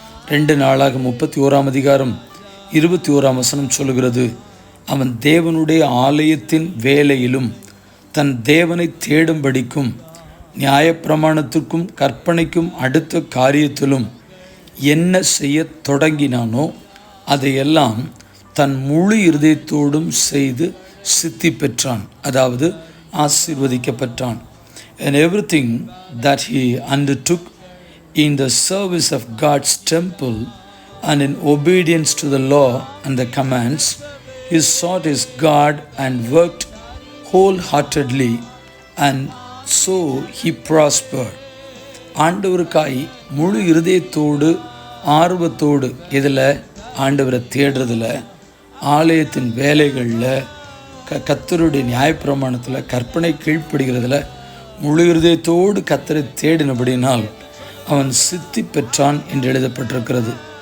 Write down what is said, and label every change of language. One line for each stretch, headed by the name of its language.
Tamil: 2 நாளாக 31ஆம் அதிகாரம் 21ஆம் வசனம் சொல்லுகிறது, அவன் தேவனுடைய ஆலயத்தின் வேலையிலும் தன் தேவனை தேடும்படிக்கும் நியாயப்பிரமாணத்திற்கும் கற்பனைக்கும் அடுத்த காரியத்திலும் என்ன செய்ய தொடங்கினானோ அதையெல்லாம் தன் முழு இருதயத்தோடும் செய்து சித்தி பெற்றான், அதாவது ஆசீர்வதிக்கப்பட்டான்.
English: And everything that he undertook in the service of God's temple and in obedience to the law and the commands, he sought his God and worked wholeheartedly, and so he prospered.
Tamil: ஆண்டவருக்காய் முழு இருதயத்தோடு ஆர்வத்தோடு இதில் ஆண்டவரை தேடுறதில், ஆலயத்தின் வேலைகளில், கர்த்தருடைய நியாயப்பிரமாணத்தில், கற்பனை கீழ்ப்படுகிறதில் முழு இருதயத்தோடு கர்த்தரை தேடினபடினால் அவன் சித்தி பெற்றான் என்று எழுதப்பட்டிருக்கிறது.